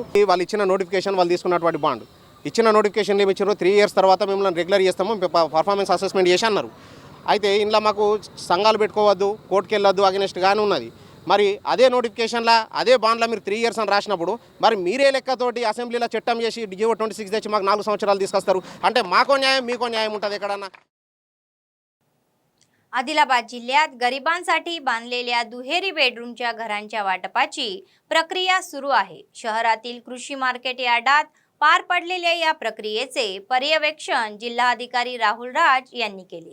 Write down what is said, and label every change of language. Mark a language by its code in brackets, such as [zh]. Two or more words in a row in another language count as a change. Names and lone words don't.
[te] వాళ్ళు ఇచ్చిన నోటిఫికేషన్, వాళ్ళు తీసుకున్నటువంటి బాండ్ ఇచ్చిన నోటిఫికేషన్ ఏమి ఇచ్చారు, 3 ఇయర్స్ తర్వాత మిమ్మల్ని రెగ్యులర్ చేస్తాము, [en] performance assessment [te] చేసి అన్నారు. అయితే ఇంట్లో మాకు సంఘాలు పెట్టుకోవద్దు, కోర్టుకు వెళ్ళొద్దు అగెనిస్ట్గానే ఉన్నది. మరి అదే నోటిఫికేషన్లో అదే బాండ్లో మీరు 3 ఇయర్స్ అని రాసినప్పుడు మరి మీరే లెక్కతోటి అసెంబ్లీలో చట్టం చేసి జియో 26 తెచ్చి మాకు 4 సంవత్సరాలు తీసుకొస్తారు అంటే మాకో న్యాయం మీకో न्याय ఉంటుంది ఎక్కడన్నా? [mr] आदिलाबाद जिल्ह्यात गरिबांसाठी बांधलेल्या दुहेरी बेडरूमच्या घरांच्या वाटपाची प्रक्रिया सुरू आहे. शहरातील कृषी मार्केट यार्डात पार पडलेल्या या प्रक्रियेचे पर्यवेक्षण जिल्हाधिकारी राहुल राज यांनी केले.